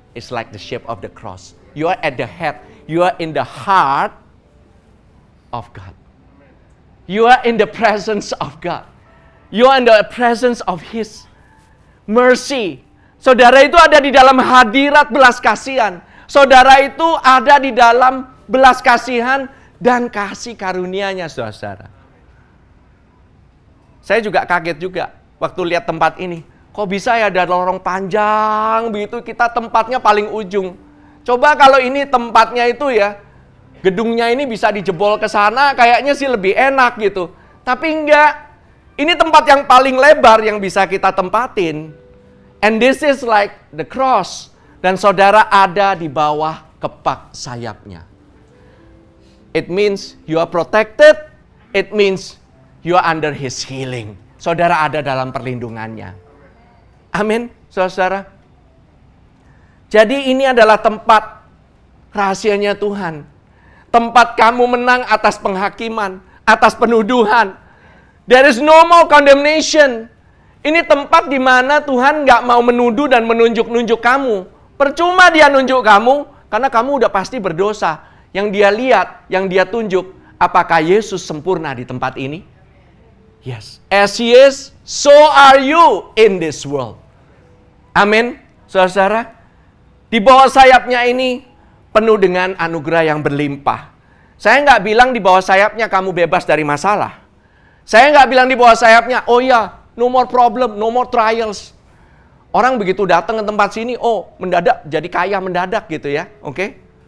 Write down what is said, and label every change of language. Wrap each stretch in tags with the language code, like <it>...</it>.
<en>It's like the shape of the cross. You are at the head. You are in the heart of God. You are in the presence of God. You are in the presence of His mercy.</en> <id>Saudara itu ada di dalam hadirat belas kasihan. Saudara itu ada di dalam belas kasihan dan kasih karunia-Nya, saudara. Saya juga kaget juga waktu lihat tempat ini. Kok bisa ya ada lorong panjang begitu, kita tempatnya paling ujung. Coba kalau ini tempatnya itu ya, gedungnya ini bisa dijebol ke sana, kayaknya sih lebih enak gitu. Tapi enggak. Ini tempat yang paling lebar yang bisa kita tempatin.</id> <en>And this is like the cross.</en> <id>Dan saudara ada di bawah kepak sayapnya.</id> <en>It means you are protected. It means you are under His healing.</en> <id>Saudara ada dalam perlindungannya. Amin, saudara. Jadi ini adalah tempat rahasianya Tuhan. Tempat kamu menang atas penghakiman, atas penuduhan.</id> <en>There is no more condemnation.</en> <id>Ini tempat di mana Tuhan nggak mau menuduh dan menunjuk-nunjuk kamu. Percuma Dia nunjuk kamu, karena kamu udah pasti berdosa. Yang Dia lihat, yang Dia tunjuk, apakah Yesus sempurna di tempat ini?</id> <en>Yes. As He is, so are you in this world.</en> <id>Amin, saudara. Di bawah sayapnya ini penuh dengan anugerah yang berlimpah. Saya nggak bilang di bawah sayapnya kamu bebas dari masalah. Saya nggak bilang di bawah sayapnya, oh ya,</id> <en>no more problem, no more trials.</en> <id>Orang begitu datang ke tempat sini, oh mendadak jadi kaya mendadak gitu ya, oke?</id>